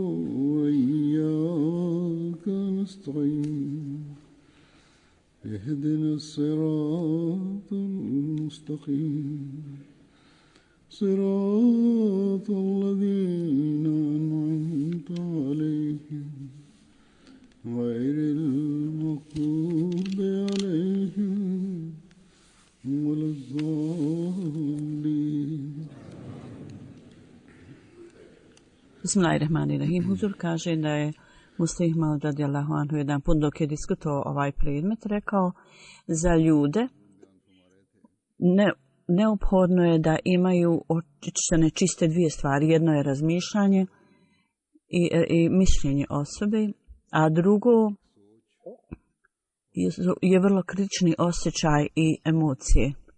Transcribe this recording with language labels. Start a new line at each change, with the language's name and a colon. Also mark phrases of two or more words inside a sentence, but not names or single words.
Arabic: وإياك نستعين اهدنا الصراط المستقيم صراط الذين أنعمت عليهم غير المغضوب عليهم ولا الضالين. بسم الله الرحمن الرحيم.
Bosnian: Huzur kaže da je Muslih Maud
Arabic: رضي الله عنه
Bosnian: jedan put dok je diskutovao ovaj predmet rekao za ljude neophodno je da imaju očišćene čiste dvije stvari. Jedno je razmišljanje i mišljenje osobe, a drugo je vrlo kritični osjećaj i emocije.